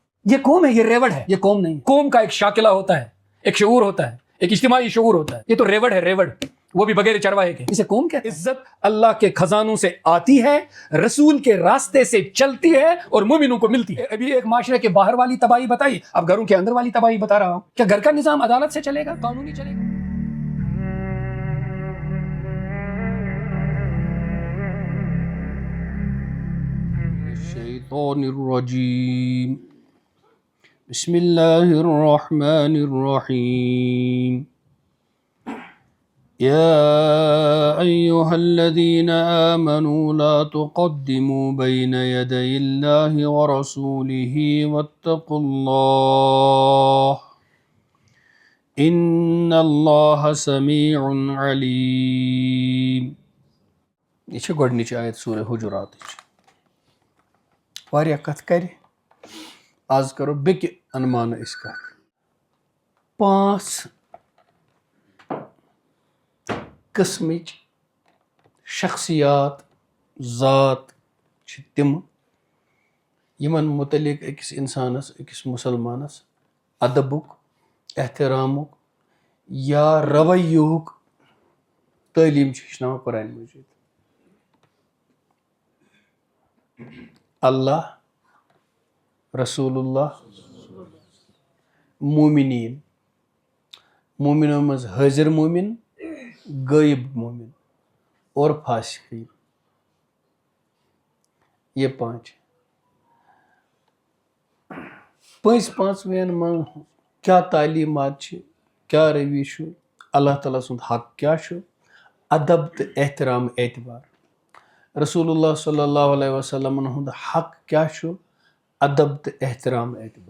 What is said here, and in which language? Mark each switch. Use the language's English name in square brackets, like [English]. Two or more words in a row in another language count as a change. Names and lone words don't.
[Urdu] یہ قوم ہے، یہ ریوڑ ہے، یہ قوم نہیں۔ قوم کا ایک شاکلہ ہوتا ہے، ایک شعور ہوتا ہے، ایک اجتماعی شعور ہوتا ہے، یہ تو ریوڑ ہے، ریوڑ، وہ بھی بغیر چرواہے کے۔ اسے قوم کہتے ہیں۔ عزت اللہ کے خزانوں سے آتی ہے، رسول کے راستے سے چلتی ہے اور مومنوں کو ملتی ہے۔ ابھی ایک معاشرے کے باہر والی تباہی بتائی، اب گھروں کے اندر والی تباہی بتا رہا ہوں۔ کیا گھر کا نظام عدالت سے چلے گا، قانونی چلے گا؟ [Arabic] الشیطان الرجیم، بسم اللہ الرحمن الرحیم، يا أيها الذين آمنوا لا تقدموا بين يدي الله ورسوله واتقوا الله إن الله سميع عليم۔ [Kashmiri] یہ چھِ گۄڈنِچ آیت سورہ حجراتٕچ۔ واریاہ کتھ کرِ، آز کرو بیٚکہِ انمانہٕ أسۍ کتھ۔ 5 قسمٕچ شخصیات ذات چھِ تِم یمن متعلق أکِس انسانس، أکِس مسلمانس ادبُک، احترامُک یا رویُک تعلیٖم چھِ ہیٚچھناوان قرآن مجیٖد۔ اللہ، رسول اللہ، مومنین، مومنوں منٛز حٲضر مومن، غٲیب مومن اور فاسقین، یہ 5۔ پانٛژوٕنیَن منٛز کیا تعلیٖمات چھِ، کیا رویہ چھُ، اللہ تعالیٰ سُنٛد حق کیا چھُ ادب تہٕ احترام اعتبار، رسول اللہ [Arabic] صلی اللہ علیہ وسلمن [Kashmiri] ہُنٛد حق کیا چھُ ادب تہٕ احترام اعتبار۔